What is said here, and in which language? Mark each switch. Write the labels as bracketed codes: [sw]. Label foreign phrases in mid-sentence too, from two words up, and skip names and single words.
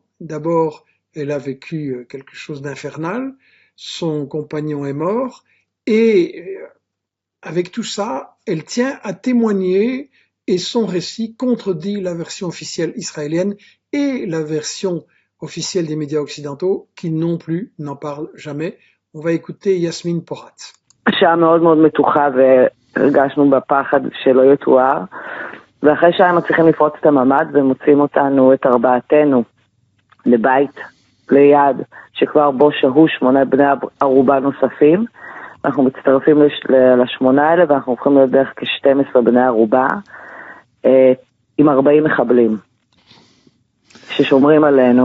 [fr] D'abord, elle a vécu quelque chose d'infernal, son compagnon est mort, et avec tout ça, elle tient à témoigner, et son récit contredit la version officielle israélienne et la version officielle des médias occidentaux, qui non plus n'en parlent jamais. On va écouter Yasmine Porat. [he] שעה מאוד מאוד מתוחה והרגשנו בפחד שלא יתואר, ואחרי שעה הם מצליחים לפרוץ את הממ"ד ומוצאים אותנו, את ארבעתנו, לבית ליד, שכבר בו שהו 8 בני ערובה נוספים. אנחנו מצטרפים ל8 האלה, ואנחנו הופכים להיות בערך כ12 בני ערובה, עם 40 מחבלים, ששומרים עלינו.